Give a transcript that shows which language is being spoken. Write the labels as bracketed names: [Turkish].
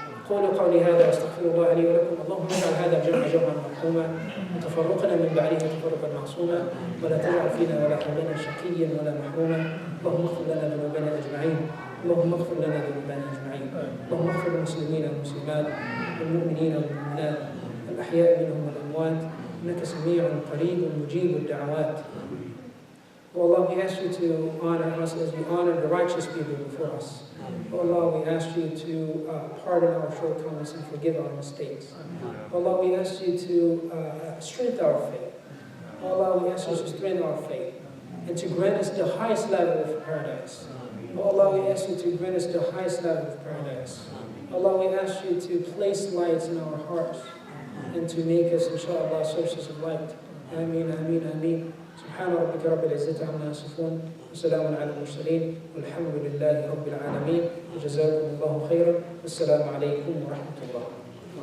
[Arabic] قولوا قولي هذا واستغفر الله لي ولكم اللهم اجعل هذا الجمع جمعا مرحوما وتفرقنا من بعده تفرقا معصوما ولا تجعل فينا ولا حولنا شقيا ولا محروما اللهم اغفر لنا ذنوبنا اجمعين اللهم اغفر لنا ذنوبنا اجمعين اللهم اغفر للمسلمين والمسلمات والمؤمنين والمؤمنات الاحياء منهم والاموات انك سميع قريب مجيب الدعوات. [English] Oh Allah, we ask you to honor us as we honor the righteous people before us. Oh Allah, we ask you to pardon our shortcomings and forgive our mistakes. Oh Allah, we ask you to strengthen our faith. Oh Allah, we ask you to strengthen our faith and to grant us the highest level of paradise. Oh Allah, we ask you to grant us the highest level of paradise. Oh Allah, we ask you to place lights in our hearts and to make us, inshallah, sources of light. Ameen, ameen, ameen. [Arabic] سبحان ربك رب العزة عما يصفون وسلام على المرسلين والحمد لله رب العالمين وجزاكم الله خيرا والسلام عليكم ورحمة الله.